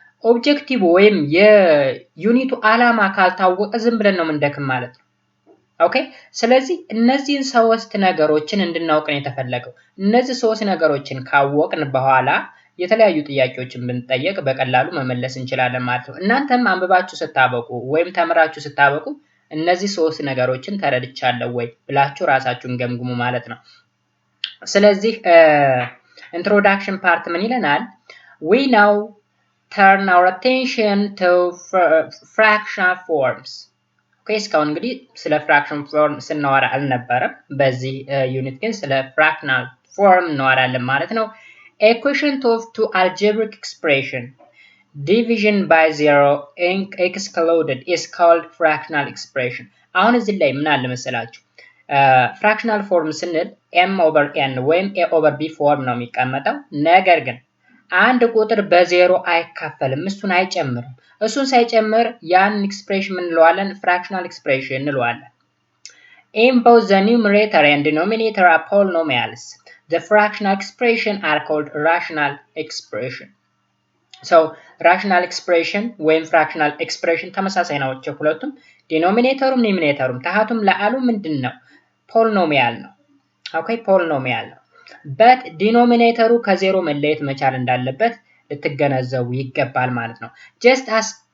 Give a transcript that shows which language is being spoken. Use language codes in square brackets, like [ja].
[am] ኦብጀክቲቭ ወይም የዩኒቱ ዓላማ ካልታወቀ ዝም ብለን ነው የምንደክም ማለት ነው። ኦኬ፣ ስለዚህ እነዚህን 3 ነገሮችን እንድናውቅ ነው የተፈለገው። እነዚህ 3 ነገሮችን ካወቅን በኋላ የተለያዩ ጥያቄዎችን ብንጠየቅ በቀላሉ መመለስ እንችላለን ማለት ነው። እናንተም አንብባችሁ ስታበቁ ወይም ተምራችሁ ስታበቁ እነዚህ 3 ነገሮችን ተረድቻለሁ ወይ ብላችሁ ራሳችሁን ገምግሙ ማለት ነው። ስለዚህ ኢንትሮዳክሽን ፓርት ምን ይለናል? [en] we now turn our attention to fractional forms. [am] ኦኬ፣ እስካሁን እንግዲህ ስለ ፍራክሽን ፎርም ስናወራ አልነበረም። በዚህ ዩኒት ግን ስለ ፍራክሽናል ፎርም እናወራለን ማለት ነው። [en] equation of two algebraic expression division by zero excluded is called fractional expression. [am] አሁን እዚህ ላይ ምን አለ መሰላችሁ? ፍራክሽናል ፎርም ስንል m over n ወይም a over b ፎርም ነው የሚቀመጠው። ነገር ግን አንድ ቁጥር በዜሮ አይካፈልም፣ እሱን አይጨምርም። እሱን ሳይጨምር ያን ኤክስፕሬሽን ምን እንለዋለን? ፍራክሽናል ኤክስፕሬሽን እንለዋለን። [en] in both the numerator and denominator are polynomials, the fractional expression are called rational expression. [am] rational expression ወይም fractional expression ተመሳሳይ ናቸው ሁለቱም። ዲኖሚኔተሩም ኒሚኔተሩም ታሃቱም ለአሉ ምንድነው? ፖሊኖሚያል ነው። ኦኬ፣ ፖሊኖሚያል ነው። but ዲኖሚኔተሩ ከዜሮ መለየት መቻል እንዳለበት ልትገነዘቡ ይገባል ማለት ነው። [en] just as